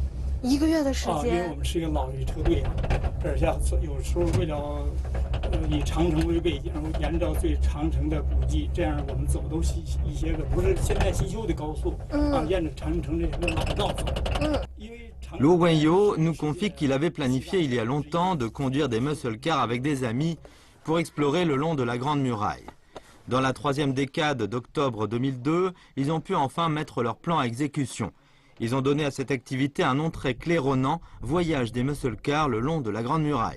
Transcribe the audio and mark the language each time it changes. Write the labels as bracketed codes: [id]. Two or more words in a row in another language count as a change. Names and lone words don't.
[zh] ，1个月的时间。因为我们是一个老爷车队，而且有时候为了以长城为背景，沿着最长城的古迹，这样我们走都一些个不是现在新修的高速，沿着长城这个老道走，因为。 [fr] Luo Wenyo nous confie qu'il avait planifié il y a longtemps de conduire des [en] muscle cars [fr] avec des amis pour explorer le long de la Grande Muraille. Dans la 3e décade d'octobre 2002, ils ont pu enfin mettre leur plan à exécution. Ils ont donné à cette activité un nom très claironnant, voyage des [en] muscle cars [fr] le long de la Grande Muraille.